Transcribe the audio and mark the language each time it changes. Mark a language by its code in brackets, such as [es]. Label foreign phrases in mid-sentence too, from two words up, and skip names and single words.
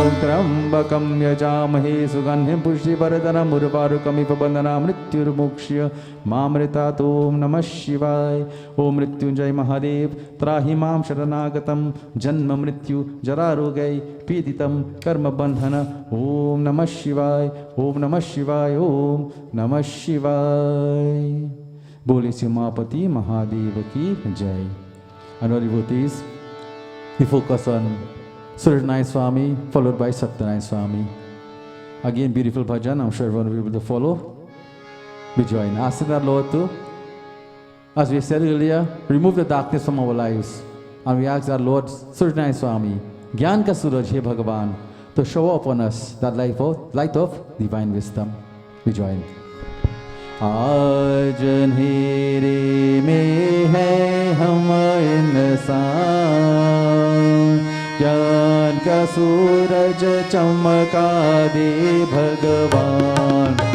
[sa] त्र्यंबकं यजामहे सुगन्धिं पुष्टिवर्धनम् उर्वारुकमिव बन्धनात् मृत्युर्मुक्ष्य मामृतात्। ओम नमः शिवाय। ओम मृत्युंजय महादेव त्राहि मां शरणागतं जन्म मृत्यु जरा रोगै पीडितं कर्म बंधन। ओम नमः शिवाय, ओम नमः शिवाय, ओम नमः शिवाय। [hi] बोले उमापति महादेव की जय। [en] And our devotees, we focus on Suratnarayan Swami, followed by Satyanarayan Swami. Again, beautiful bhajan. I'm sure everyone will be able to follow. We join. Asking our Lord to, as we said earlier, remove the darkness from our lives. And we ask our Lord, Suratnarayan Swami, [hi] ज्ञान का सूरज, हे भगवान, [en] to shower upon us that light of divine wisdom. We join. [hi] आज अंधेरे में है हम इंसान, ज्ञान का सूरज चमका दे भगवान।